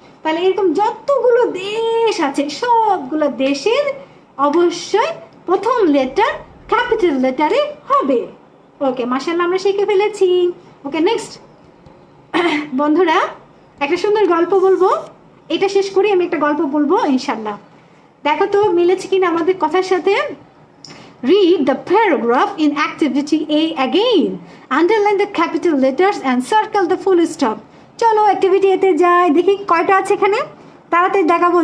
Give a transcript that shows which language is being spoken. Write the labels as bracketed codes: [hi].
[bn] তাহলে এরকম যতগুলো দেশ আছে সবগুলো দেশের অবশ্যই প্রথম লেটার ক্যাপিটাল লেটারে হবে। ওকে, মাশাআল্লাহ আমরা শিখে ফেলেছি। ওকে, নেক্সট বন্ধুরা একটা সুন্দর গল্প বলবো। এটা শেষ করি, আমি একটা গল্প বলবো ইনশাল্লাহ। দেখো তো মিলেছে কিনা আমাদের কথার সাথে। [en] Read the paragraph in activity A again. Underline the capital letters and circle the full stop. [bn] চলো অ্যাক্টিভিটি এতে যাই, দেখি কয়টা আছে এখানে, তাড়াতাড়ি দেখাবো।